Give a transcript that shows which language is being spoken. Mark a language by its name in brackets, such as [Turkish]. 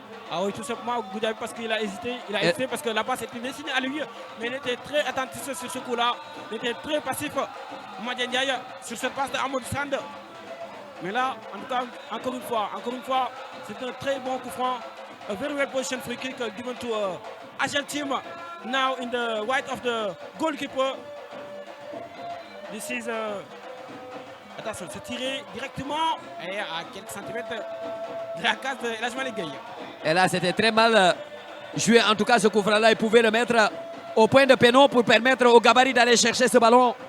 [French] Ah oui, tout simplement, Goudabi, parce qu'il a hésité. Il a hésité parce que la passe était destinée à lui. Mais il était très attentif sur ce coup-là. Il était très passif. Madien Ndiaye sur cette passe de Amadou Sand. Mais là, en tout cas, encore une fois, c'est un très bon coup franc. [English] A very well positioned free kick given to Agel team. Now in the white of the goalkeeper. This is attention, [French] c'est tiré directement et à quelques centimètres de la case de Lasmalik Gueye. Et là, c'était très mal joué. En tout cas, ce coup franc-là, il pouvait le mettre au point de péno pour permettre au gabarit d'aller chercher ce ballon.